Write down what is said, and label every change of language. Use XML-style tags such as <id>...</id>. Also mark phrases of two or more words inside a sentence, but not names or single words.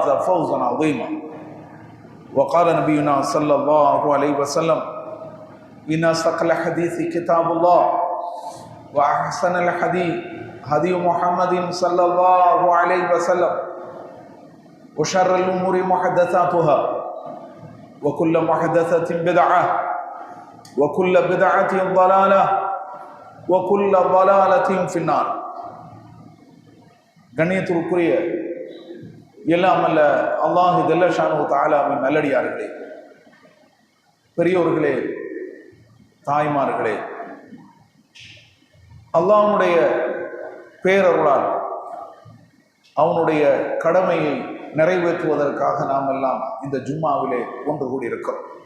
<ar>فوزا عظيما وقال نبينا صلى الله عليه وسلم إن أصدق الحديث كتاب الله وأحسن الحديث هدي محمد صلى الله عليه وسلم وشر الأمور محدثاتها وكل محدثة بدعة وكل بدعة ضلالة وكل ضلالة في النار.</ar> <ta>கண்ணியத்திற்குரிய எல்லாம் அல்ல அல்லாஹ்</ta> <ar>جل شأنه</ar> <ta>தஆலாவின் நல்லடியார்களே, பெரியோர்களே, தாய்மார்களே, அல்லாஹ்வுடைய பேரருளால் அவனுடைய கடமையை நிறைவேற்றுவதற்காக நாம் எல்லாம் இந்த ஜும்மாவிலே ஒன்று கூடியிருக்கிறோம்.</ta>